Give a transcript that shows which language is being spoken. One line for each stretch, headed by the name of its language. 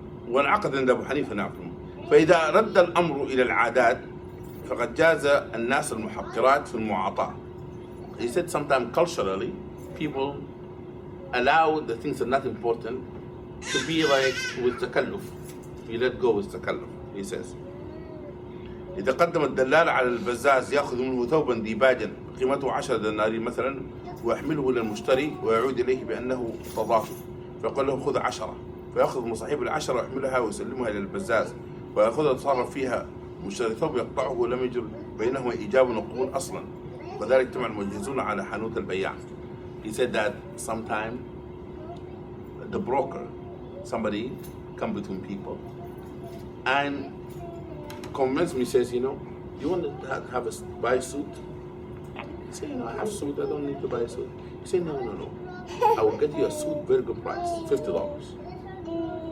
Arabic: وانعقد عند أبو حنيفة نعم. فإذا رد الأمر إلى العادات فقد جاز الناس المحقرات في المعاطاة.
English: He said sometimes culturally people allow the things that are not important to be like with تكلف. You let go with تكلف. He says
Arabic: إذا قدم الدلال على البزاز يأخذ منه ثوبا ديباجا قيمته 10 دنانير مثلا ويحمله إلى المشتري ويعود إليه بأنه تضافه فيقول له خذ 10 فيأخذ من صاحب ال10 ويحملها ويسلمها إلى البزاز ويأخذها يتصرف فيها مشتري ثوب يقطعه ولم يجر بينهما إيجاب وقبول أصلا وذلك اجتمع المجهزون على حانوت البياع.
English: He said that sometime the broker, somebody come between people and convince me, says, you know, you want to have buy a suit? I say, you know, I have a suit, I don't need to buy a suit. He say, no. I will get you a suit, very good price, $50.